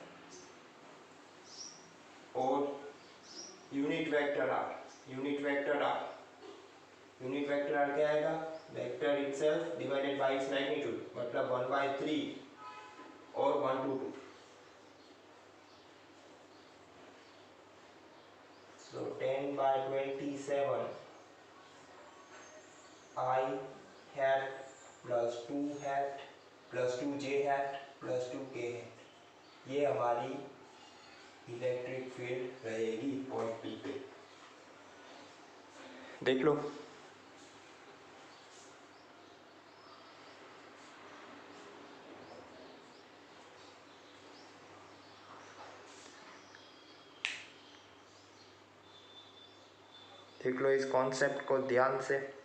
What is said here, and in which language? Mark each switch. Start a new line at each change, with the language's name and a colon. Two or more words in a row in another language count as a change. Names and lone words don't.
English: और unit vector r, unit vector r, unit vector r
Hindi: क्या आएगा
English: vector itself divided by its magnitude,
Hindi: मतलब 1/3 और
English: 1 to 2। So 10 by 27 I hat plus 2 hat plus 2j hat plus 2k hat,
Hindi: ये हमारी
English: electric field
Hindi: रहेगी पॉइंट P पे। देख लो। देख लो इस कॉन्सेप्ट को ध्यान से।